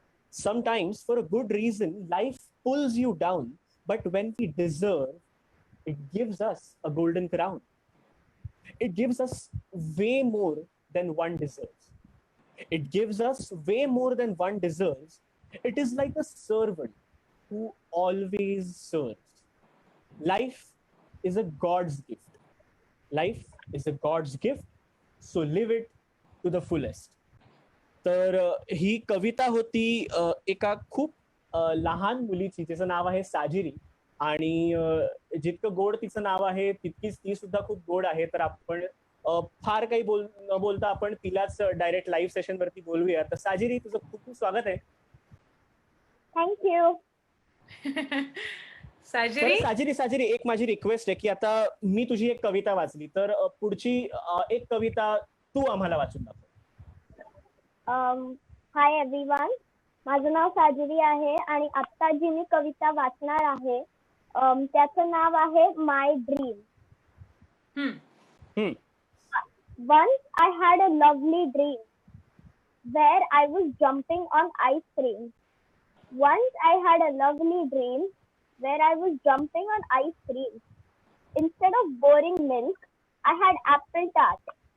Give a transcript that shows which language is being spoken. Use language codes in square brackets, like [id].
[en] Sometimes, for a good reason, life pulls you down, but when we deserve, it gives us a golden crown. It gives us way more than one deserves. It gives us way more than one deserves. It is like a servant who always serves. Life is a god's gift. Life is a god's gift, so live it to the fullest. [mr] तर ही कविता होती एका खूप लहान मुलीची. तिचं नाव आहे साजिरी. आणि जितकं गोड तिचं नाव आहे तितकीच ती सुद्धा खूप गोड आहे. तर आपण फार काही न बोलता आपण तिलाच डायरेक्ट लाईव्ह सेशन वरती बोलूया. तर साजिरी, तुझं खूप खूप स्वागत आहे. [en] Thank you. Sajiri, [mr] साजिरी, एक माझी रिक्वेस्ट आहे की आता मी तुझी एक कविता वाचली, तर पुढची एक कविता तू आम्हाला वाचून दाखव. [en] hi everyone, [mr] माझं नाव साजिरी आहे आणि आत्ता जी मी कविता वाचणार आहे त्याचं नाव आहे माय dream. [en] Once I had a lovely dream where I was jumping on ice cream. Once I had a lovely dream where I was jumping on ice cream. Instead of boring milk, I had apple tart.